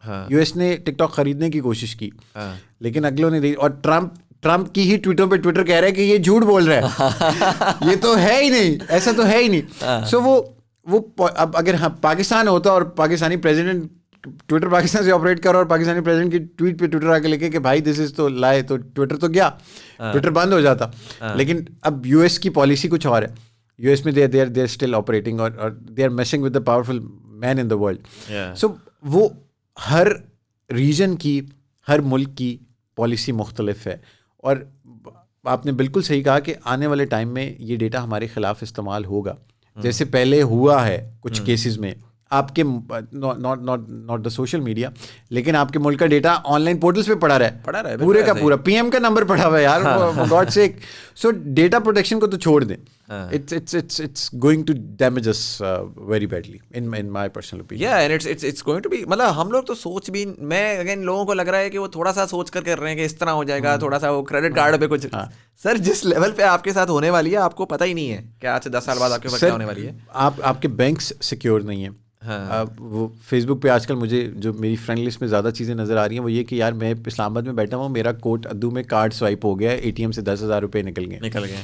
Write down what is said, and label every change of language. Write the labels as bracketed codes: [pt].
[ur] U S نے ٹک talk خریدنے کی کوشش کی, لیکن اگلوں نے, اور ٹرمپ کی ہی ٹویٹر کہہ رہا ہے کہ یہ جھوٹ بول رہا ہے, یہ تو ہے ہی نہیں, ایسا تو ہے ہی نہیں. سو وہ اب اگر پاکستان ہوتا اور پاکستانی پریزیڈنٹ ٹویٹر پاکستان سے آپریٹ کر, اور پاکستانی پریزیڈنٹ کی ٹویٹ پہ ٹویٹر آ کے لکھے کہ بھائی [en] this is تو لائے, [ur] تو ٹویٹر تو گیا, ٹویٹر بند ہو جاتا. لیکن اب یو ایس کی پالیسی کچھ اور ہے. [en] U S میں they are still operating, اور they are messing with the powerful men in the world. [ur] سو وہ ہر ریجن کی, ہر ملک کی پالیسی مختلف ہے, اور آپ نے بالکل صحیح کہا کہ آنے والے ٹائم میں یہ ڈیٹا ہمارے خلاف استعمال ہوگا, جیسے پہلے ہوا ہے کچھ کیسز میں. آپ کے [en] not the social media, [ur] لیکن آپ کے ملک کا ڈیٹا آن لائن پورٹلس پہ پڑا رہا ہے پورے کا پورا, پی ایم کا نمبر پڑا ہوا ہے یار, [en] For God sake. [ur] So data protection کو تو چھوڑ دیں, [en] it's going to damage us very badly in my personal opinion. Yeah, and it's going to be, [ur] مطلب ہم لوگ تو سوچ بھی, میں اگین لوگوں کو لگ رہا ہے کہ وہ تھوڑا سا سوچ کر رہے ہیں کہ اس طرح ہو جائے گا, تھوڑا سا وہ کریڈٹ کارڈ پہ کچھ. سر جس لیول پہ آپ کے ساتھ ہونے والی ہے آپ کو پتہ ہی نہیں ہے کہ آج سے 10 سال بعد آپ کے اوپر کیا ہونے والی ہے. آپ کے بینکس سیکیور نہیں ہیں. وہ فیس بک پہ آج کل مجھے جو میری فرینڈ لسٹ میں زیادہ چیزیں نظر آ رہی ہیں وہ یہ کہ یار میں اسلام آباد میں بیٹھا ہوں, میرا کوٹ ادو میں کارڈ سوائپ ہو گیا ہے, اے ٹی ایم سے 10,000 روپے نکل گئے.